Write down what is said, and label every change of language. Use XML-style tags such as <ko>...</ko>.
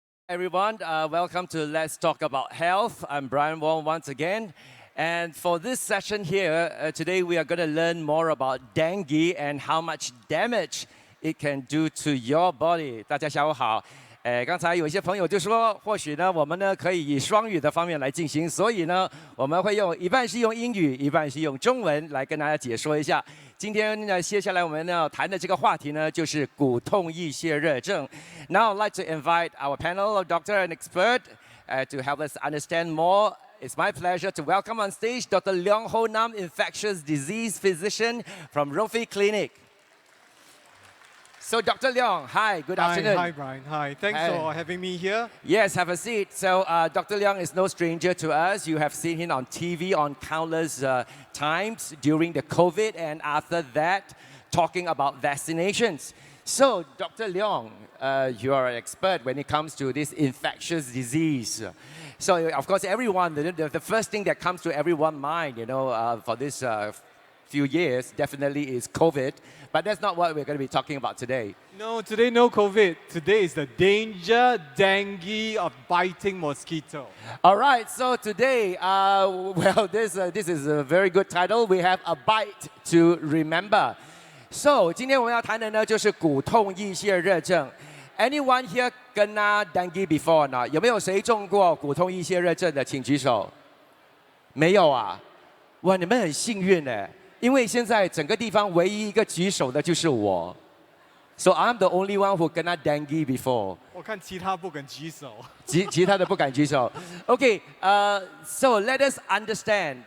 <en>Everyone, welcome to Let's Talk About Health. I'm Brian Wong once again. And for this session here, today we are going to learn more about dengue and how much damage it can do to your body.</en> <zh>大家下午好。刚才有一些朋友就说，或许呢，我们呢可以以双语的方面来进行，所以呢，我们会一半是用英语，一半是用中文来跟大家解说一下。今天呢，接下来我们要谈的这个话题呢，就是骨痛易泄热症。</zh> <en>Now I'd like to invite our panel of doctor and expert to help us understand more. It's my pleasure to welcome on stage Dr. Leong Ho Nam, infectious disease physician from Rofi Clinic. So, Dr. Leong, hi, good afternoon. Hi, Brian. Hi, thanks for having me here. Yes, have a seat. So, Dr. Leong is no stranger to us. You have seen him on TV on countless times during the COVID and after that, talking about vaccinations. So, Dr. Leong, you are an expert when it comes to this infectious disease. So, of course, everyone, the first thing that comes to everyone's mind, for this few years definitely is COVID, but that's not what we're going to be talking about today. No, today no COVID. Today is the danger, dengue of biting mosquito. All right, so today, this is a very good title. We have a bite to remember.</en> <zh>So 今天我们要谈的呢就是骨痛易泄热症。</zh> <en>Anyone here kena dengue before 呢？</en> <zh>有没有谁中过骨痛易泄热症的？请举手。没有啊？哇，你们很幸运哎。因为现在整个地方唯一一个举手的就是我 ，</zh> <en>So I'm the only one who kena dengue before.</en> <zh>我看其他不敢举手。其他的不敢举手。</zh> <en>Okay, so let us understand.</en>